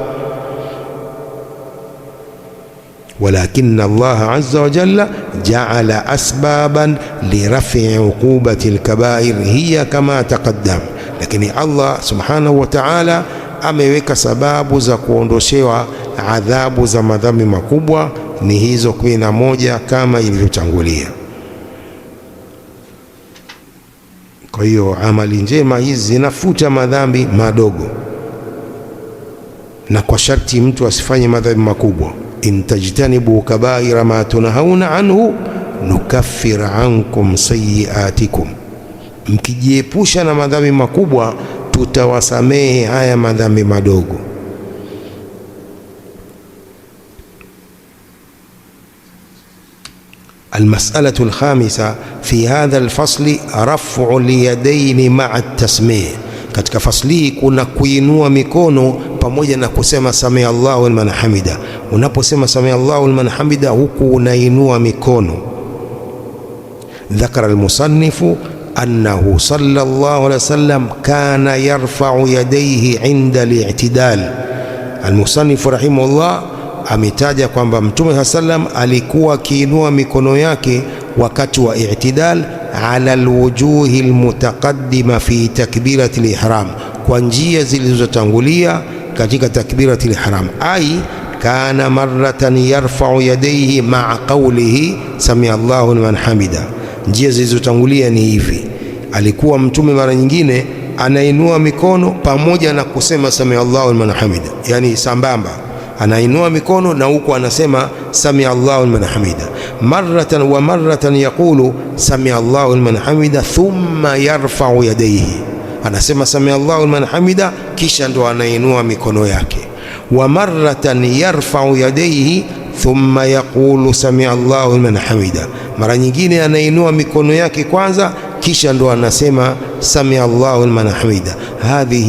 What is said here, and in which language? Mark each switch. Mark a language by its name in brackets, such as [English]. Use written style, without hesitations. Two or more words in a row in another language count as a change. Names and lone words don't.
[Arabic] ولكن الله عز وجل جعل أسبابا لرفع عقوبات الكبائر هي كما تقدم, [Swahili] lakini Allah [Arabic] سبحانه وتعالى [Swahili] ameweka sababu za kuondoshewa adhabu za madhambi makubwa, ni hizo 11 kama ilivyotangulia. Kwa hiyo amali njema hizi zinafuta madhambi madogo, na kwa sharti mtu asifanye madhambi makubwa. [Arabic] إن تجتنبوا كبائر ما تنهون عنه نكفر عنكم سيئاتكم, [Swahili] mkijiepusha na madhambi makubwa tutawasamehe haya madhambi madogo. [Arabic] المسألة الخامسة في هذا الفصل رفع اليدين مع التسميع. [Swahili] Katika fasli kuna kuinua mikono pamoja na kusema [Arabic] سمع الله لمن حمده. [Swahili] Unaposema [Arabic] سمع الله لمن حمده, [Swahili] huku unainua mikono. [Arabic] ذكر المصنف أنه صلى الله عليه وسلم كان يرفع يديه عند الاعتدال. [Swahili] Almusannifu rahimahullah ametaja kwamba Mtume sallam alikuwa akiinua mikono yake wakati wa i'tidal [Arabic] على الوجوه المتقدمة في تكبيرة الإحرام, [Swahili] kwa njia zilizotangulia katika [Arabic] تكبيرة الإحرام. أي كان مرة يرفع يديه مع قوله سمع الله لمن حمده. [Swahili] Njia zilizotangulia ni hivi: alikuwa Mtume mara nyingine anainua mikono pamoja na kusema [Arabic] سمع الله لمن حمده, [Swahili] yani sambamba anainua mikono na huko anasema [Arabic] سمع الله لمن حمده. مرة ومرة يقول سمع الله لمن حمده ثم يرفع يديه, [Swahili] anasema [Arabic] سمع الله لمن حمده [Swahili] kisha ndo anainua mikono yake. [Arabic] ومرة يرفع يديه ثم يقول سمع الله لمن حمده, [Swahili] mara nyingine anainua mikono yake kwanza kisha ndo anasema [Arabic] سمع الله لمن حمده.